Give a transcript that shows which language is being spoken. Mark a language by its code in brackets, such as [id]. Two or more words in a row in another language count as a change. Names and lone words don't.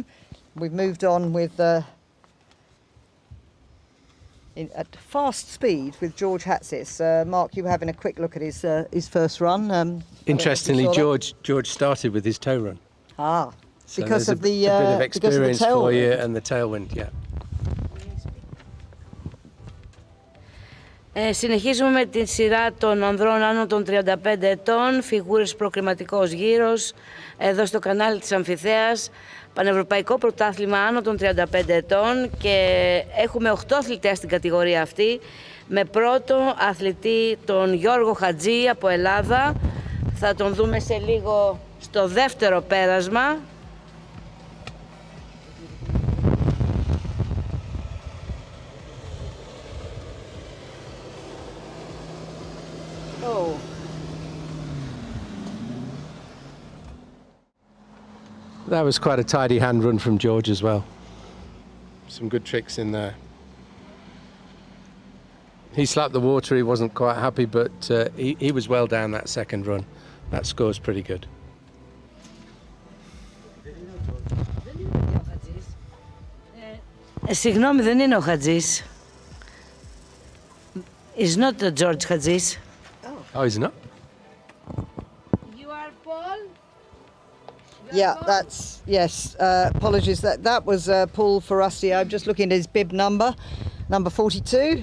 [en] We've moved on with at fast speed with George Hatsis. Mark, you were having a quick look at his first run. Interestingly, George started with his tow run. So because of the a bit of experience for you tailwind. and the tailwind, yeah. [el] Συνεχίζουμε με τη σειρά των ανδρών άνω των 35 ετών, φιγούρες προκριματικός γύρος, εδώ στο κανάλι της Αμφιθέας, Πανευρωπαϊκό Πρωτάθλημα άνω των 35 ετών και έχουμε 8 αθλητές στην κατηγορία αυτή, με πρώτο αθλητή τον Γιώργο Χατζή από Ελλάδα. Θα τον δούμε σε λίγο στο δεύτερο πέρασμα. [en] That was quite a tidy hand run from George as well. Some good tricks in there. He slapped the water, he wasn't quite happy, but he was well down that second run. That score's pretty good. [el] Συγγνώμη, δεν είναι ο Χατζής. [en] It's not the George Hadzis. Oh, he's not? You are Paul? Yeah, that's, yes, apologies, that was Paul Ferrasti. I'm just looking at his bib number 42.